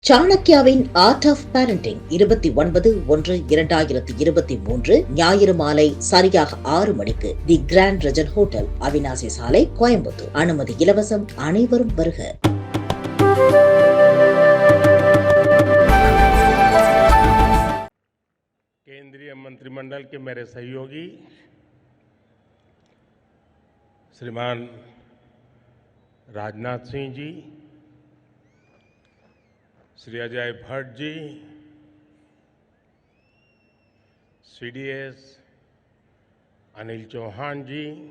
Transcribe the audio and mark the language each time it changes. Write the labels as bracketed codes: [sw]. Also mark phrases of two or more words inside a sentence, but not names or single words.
[ta] சாணக்யாவின் ஆர்ட் ஆஃப் பேரண்டிங் 29/1/2023 ஞாயிறு மாலை சரியாக 6 மணிக்கு தி கிராண்ட் ரெஜன் ஹோட்டல், அவினாசி சாலை, கோயம்புத்தூர். அனுமதி இலவசம். அனைவரும் வருக. [hi] केंद्रीय मंत्रिमंडल के मेरे सहयोगी श्रीमान राजनाथ सिंह जी, श्री अजय भट्ट जी, सीडीएस अनिल चौहान जी,